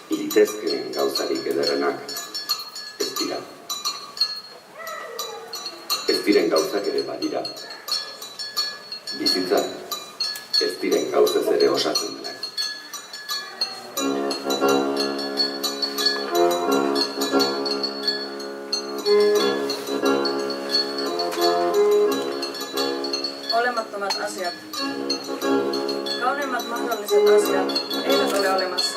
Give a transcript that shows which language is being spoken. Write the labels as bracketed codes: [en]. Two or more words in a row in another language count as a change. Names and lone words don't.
[eu] Litezkeen gauzarik ederrenak ez dira. Ez diren gauzak ere badira. Bizitza ez diren gauzez ere osatzen dela. [fi] Olemattomat asiat. Kauneimmat mahdolliset asiat eivät ole olemassa.